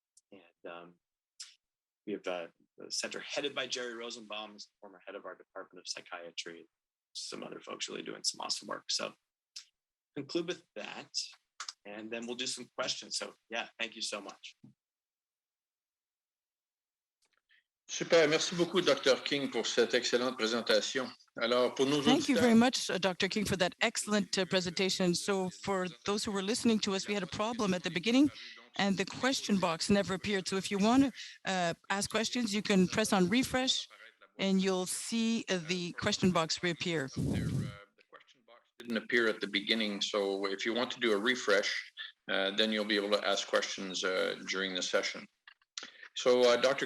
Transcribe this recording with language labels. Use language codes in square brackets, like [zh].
[en] And we have the center headed by Jerry Rosenbaum, who's the former head of our Department of Psychiatry. Some other folks really doing some awesome work. So conclude with that, and then we'll do some questions. So yeah, thank you so much. [fr] Super, merci beaucoup, Dr. King, pour cette excellente présentation. Alors, pour nos [en] Thank you [fr] auditeurs, [en] very much, Dr. King, for that excellent presentation. So for those who were listening to us, we had a problem at the beginning, and the question box never appeared. So if you want to ask questions, you can press on refresh, and you'll see the question box reappear. the question box didn't appear at the beginning, so if you want to do a refresh, then you'll be able to ask questions during the session. So, Dr.